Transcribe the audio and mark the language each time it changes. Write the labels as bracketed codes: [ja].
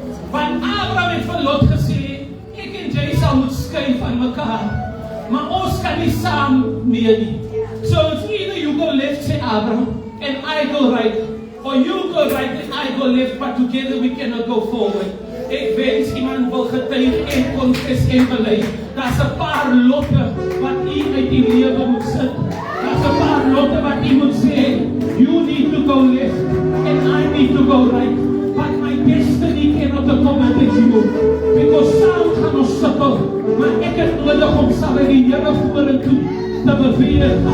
[af] Want Abraham het vir Lot gesê, ek en jy sal moet skei van mekaar, maar ons kan nie saam meer nie. [en] So it's either you go left, say Abraham, and I go right, or you go right and I go left, but together we cannot go forward. [af] Ek wens iemand wil getuig en confess en bely. Daar's 'n paar lotte wat u uit die lewe moet sit. Daar's 'n paar lotte wat u moet sê, [en] you need to go left and I need to go right. But my destiny cannot accommodate you, because [af] saam gaan ons sukkel, maar ek het nodig om saam met die Here vorentoe te beweeg.